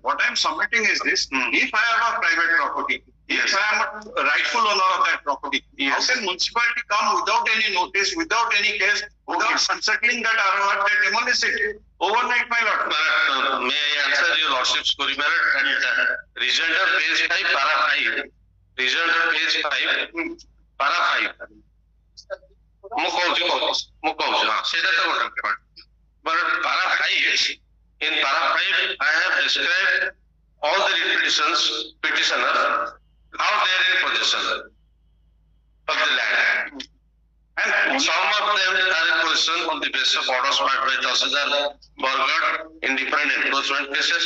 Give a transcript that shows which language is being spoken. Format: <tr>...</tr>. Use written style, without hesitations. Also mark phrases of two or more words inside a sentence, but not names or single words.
<en>What I am submitting is this: if I have a private property, if I am a rightful owner of that property, how can municipality come without any notice, without any case, without unsettling that ROR, they demolish it overnight, my lord? May I answer your lordship's query, my lord? And Rejoinder page 5, para 5. Rejoinder page 5, para 5.</en> <or>ମୁଁ କହୁଛି ହଁ ସେଇଟା ତ ଗୋଟେ point.</or> <en>But para 5, in para 5, I have described all the petitioners, how they are in possession of the land. And some of them are in possession on the basis of orders filed by Tahsildar Bargarh in different encroachment cases.</en>